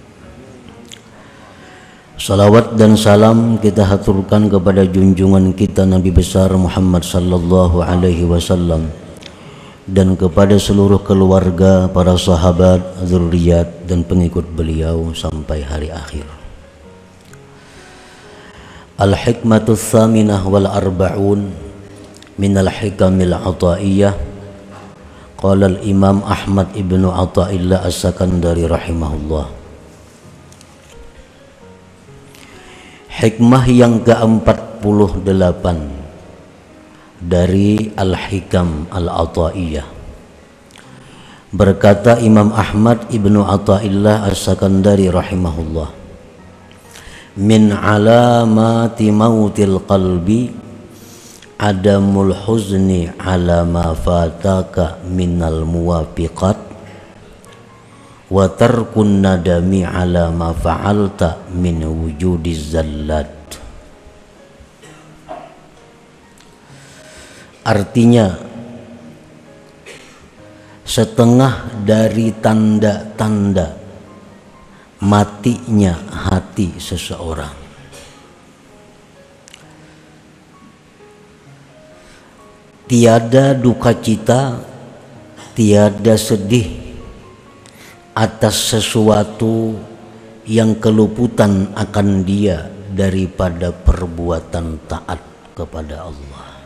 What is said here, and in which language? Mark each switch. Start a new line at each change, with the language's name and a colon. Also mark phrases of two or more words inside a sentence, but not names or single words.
Indonesian: Salawat dan salam kita haturkan kepada junjungan kita Nabi besar Muhammad
Arabic: صلى الله عليه وسلم
Indonesian: dan kepada seluruh keluarga, para sahabat, zuriat dan pengikut beliau sampai hari akhir.
Arabic: الحكمة الثامنة والأربعون من الحكم العطائية. قال الإمام أحمد ابن عطاء الله السكندري رحمه الله.
Indonesian: Hikmah yang ke-48 dari Al-Hikam Al-Ataiyah. Berkata Imam Ahmad ibnu Athaillah as-Sakandari rahimahullah,
Arabic: من علامات موت القلب عدم الحزن على ما فاتك من الموافقات وترك الندم على ما فعلت من وجود الزلات.
Indonesian: Artinya, setengah dari tanda-tanda matinya hati seseorang tiada duka cita, tiada sedih atas sesuatu yang keluputan akan dia daripada perbuatan taat kepada Allah.